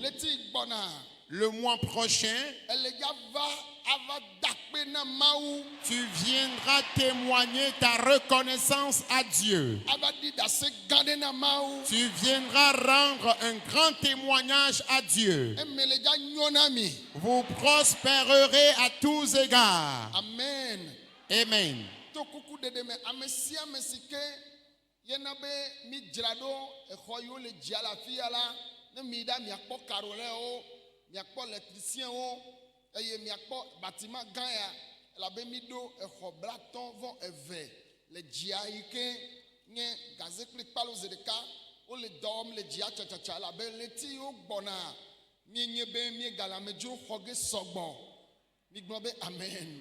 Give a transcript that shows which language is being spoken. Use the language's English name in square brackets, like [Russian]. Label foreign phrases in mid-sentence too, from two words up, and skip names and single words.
[French] Le mois prochain, tu viendras témoigner ta reconnaissance à Dieu. Tu viendras rendre un grand témoignage à Dieu. Vous prospérerez à tous égards. Amen. Amen. [Ewe] Eye miakpɔ bâtiment gã ya labe mi ɖo exɔ blatɔ vɔ eve le dzia yi ke nye gaze kple kpalo ze ɖeka wole dɔ wɔm le dzia tsatsatsa labe leti wo gbɔna mienye be miegale amedzro xɔ ge sɔgbɔ migblɔ be amen.